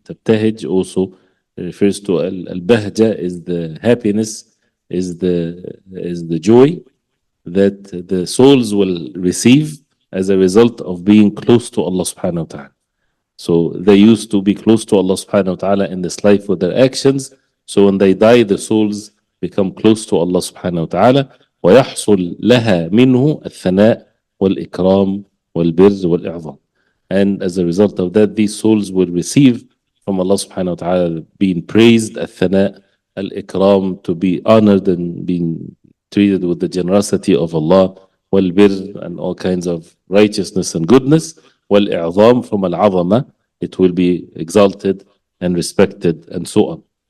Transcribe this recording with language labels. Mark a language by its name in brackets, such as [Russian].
[English] تبتهج also refers to al-bahja, is the happiness, is the joy that the souls will receive as a result of being close to Allah subhanahu wa ta'ala. So they used to be close to Allah subhanahu wa ta'ala in this life with their actions. So when they die, the souls become close to Allah subhanahu wa ta'ala. [Arabic] ويحصل لها منه الثناء والإكرام والبر والإعظام. [English] And as a result of that, these souls will receive from Allah subhanahu wa ta'ala being praised, الثناء, al-ikram, to be honored and being treated with the generosity of Allah, والبر, and all kinds of righteousness and goodness, والإعظام, from al-azama, it will be exalted and respected, and so on.